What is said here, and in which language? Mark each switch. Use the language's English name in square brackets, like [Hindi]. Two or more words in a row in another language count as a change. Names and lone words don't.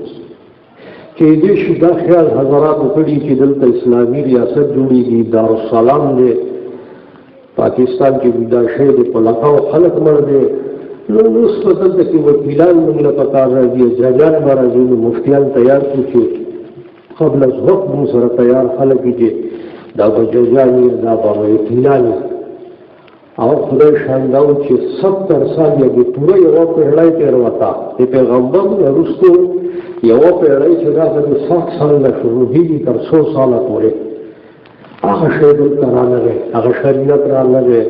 [Pashto] کېدای شي دا خیال حضراتو کړي چې دلته اسلامي ریاست جوړېږي، دارالسلام دی، پاکستان کې دا شی دی، په لکاو خلک مړ دی. نو اوس په دلته کې وکیلان موږ له پکار راځي، ججان به راځي، نو مفتیان تیار کړو چې قبل از وقت موږ سره تیار خلک وي چې دا به ججان وي، دا به وکیلان وي. او خدای شانده و چې 70 سال یا د پوره یوه پېړۍ تېروته د پیغمبر نه وروستو یوه پېړۍ چې دا د 100 سال نه شروعېږي تر 100 ساله پورې هغه شی دلته رانغی، هغه شریعت رانغی.